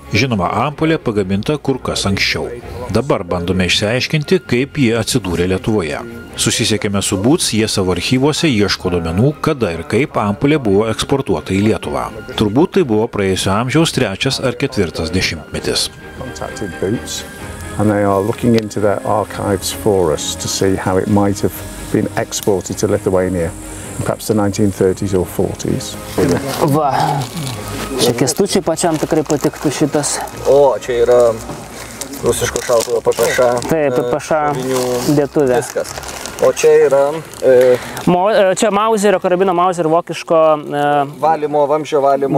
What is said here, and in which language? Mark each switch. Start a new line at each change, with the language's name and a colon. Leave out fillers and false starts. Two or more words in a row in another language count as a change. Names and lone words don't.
Lithuanian: Žinoma, ampulė pagaminta kur kas anksčiau. Dabar bandome išsiaiškinti, kaip jie atsidūrė Lietuvoje. Susisiekėme su Būts, jie savo archyvuose ieško duomenų, kada ir kaip ampulė buvo eksportuota į Lietuvą. Turbūt tai buvo praėjusio amžiaus 3 ar 4 dešimtmetis.
English: And they are looking into their archives for us to see how it might have been exported to Lithuania in perhaps the 1930s or 40s.
Lithuanian: Va, čia Kęstučiui pačiam tikrai patiktų šitas. O, čia yra rusiško šautuvo PPŠ. Taip, PPŠ dėtuvė. Viskas. O čia yra... Čia Mauserio, karabino Mauserio vokiško valymo, vamzdžio valymo